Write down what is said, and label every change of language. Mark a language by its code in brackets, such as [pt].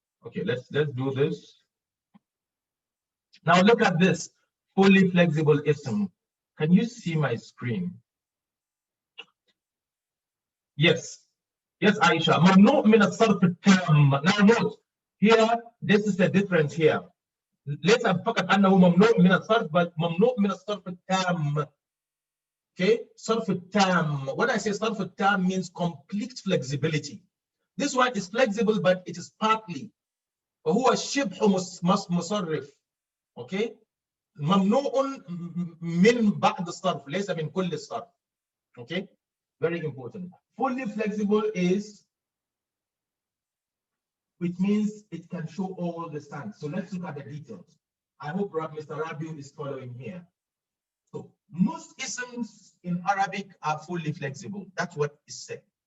[en] Okay, let's do this. Now look at this fully flexible ism. Can you see my screen? [ar] Yes. Yes, Aisha. ممنوع من الصرف التام. [en] Now note, here, this is the difference here. [ar] ليس فقط أنه ممنوع من الصرف, but ممنوع من الصرف التام. Okay, صرف التام. [en] When I say [ar] صرف التام [en] means complete flexibility. This one is flexible, but it is partly. [ar] وهو شبه مصرف. Okay, ممنوع من بعض الصرف ليس من كل الصرف. [en] Okay, very important. Fully flexible is, which means it can show all the stands. So let's look at the details. I hope Mr. Rabiu is following here. So most isms in Arabic are fully flexible. That's what is said.